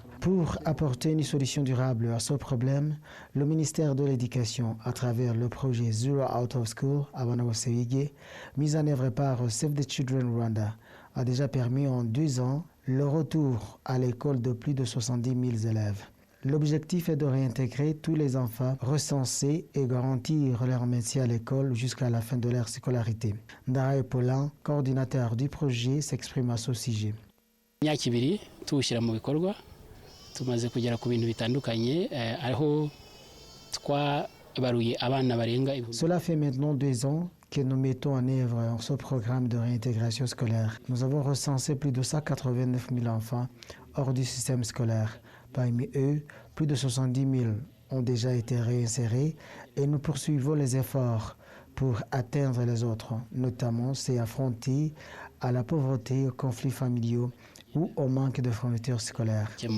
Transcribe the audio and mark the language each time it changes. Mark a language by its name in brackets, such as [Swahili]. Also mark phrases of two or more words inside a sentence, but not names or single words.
[French] Pour apporter une solution durable à ce problème, le ministère de l'Éducation, à travers le projet Zero Out of School à Wanawosewige, mis en œuvre par Save the Children Rwanda, a déjà permis en 2 ans le retour à l'école de plus de 70 000 élèves. L'objectif est de réintégrer tous les enfants recensés et garantir leur maintien à l'école jusqu'à la fin de leur scolarité. Ndaraye Paulin, coordinateur du projet, s'exprime à ce sujet. [Kinyarwanda] Imyaka ibiri tuwushyira mu bikorwa tumaze kugera ku bintu bitandukanye aho twabaruye abana barenga. [French] Cela fait maintenant 2 ans que nous mettons en œuvre ce programme de réintégration scolaire. Nous avons recensé plus de 189 000 enfants hors du système scolaire. Parmi eux, plus de 70 000 ont déjà été réinsérés et nous poursuivons les efforts pour atteindre les autres, notamment ceux affrontés à la pauvreté, aux conflits familiaux ou au manque de fournitures scolaires.